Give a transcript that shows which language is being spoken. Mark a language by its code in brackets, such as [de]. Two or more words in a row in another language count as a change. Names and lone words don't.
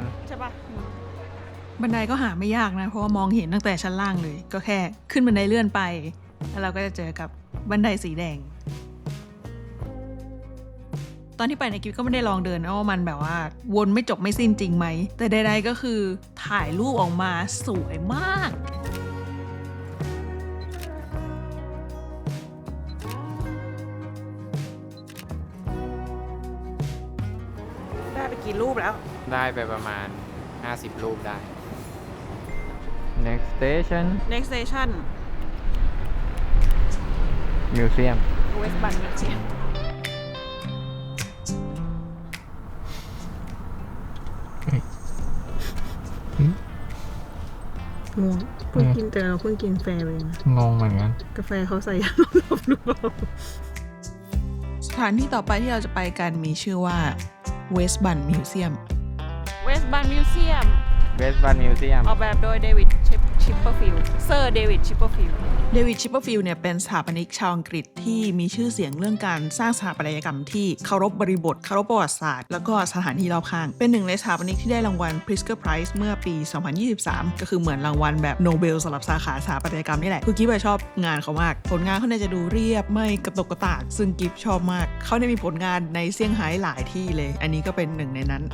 [th] ใช่ปะบันไดก็หาไม่ยากนะ เพราะว่ามองเห็นตั้งแต่ชั้นล่างเลย ก็แค่ขึ้นบันไดเลื่อนไป แล้วเราก็จะเจอกับบันไดสีแดง ตอนที่ไปในกิฟก็ไม่ได้ลองเดินนะว่ามันแบบว่า วนไม่จบไม่สิ้นจริงไหม แต่ใดๆก็คือถ่ายรูปออกมาสวยมาก ได้ไปกี่รูปแล้ว ได้ไปประมาณ 50 รูปได้ [en] next station next station museum [th] West Bund Museum งงเพิ่งกินแต่เราเพิ่งกินแฟร์ไปนะ งงเหมือนกัน กาแฟเขาใส่ยาลดความรู้สถานที่ต่อไปที่เราจะไปกันมีชื่อว่า West Bund Museum West Bund Museum West Bund Museum ออกแบบโดยเดวิดชิปเปอร์ฟิลด์เซอร์เดวิดชิปเปอร์ฟิลด์เดวิดชิปเปอร์ฟิลด์เนี่ยเป็นสถาปนิกชาวอังกฤษที่มีชื่อเสียงเรื่องการสร้างสถาปัตยกรรมที่เคารพบริบทเคารพประวัติศาสตร์แล้วก็สถานที่รอบข้างเป็นหนึ่งในสถาปนิกที่ได้รางวัล Pritzker Prize เมื่อปี 2023 ก็คือเหมือนรางวัลแบบโนเบลสำหรับสาขาสถาปัตยกรรมนี่แหละคือกิ๊บชอบงานเขามากผลงานเขาเนี่ยจะดูเรียบไม่กระตกกระตากซึ่งกิ๊บชอบมากเขาได้มีผลงานในเซี่ยงไฮ้หลายที่เลยอันนี้ก็เป็นหนึ่งในนั้น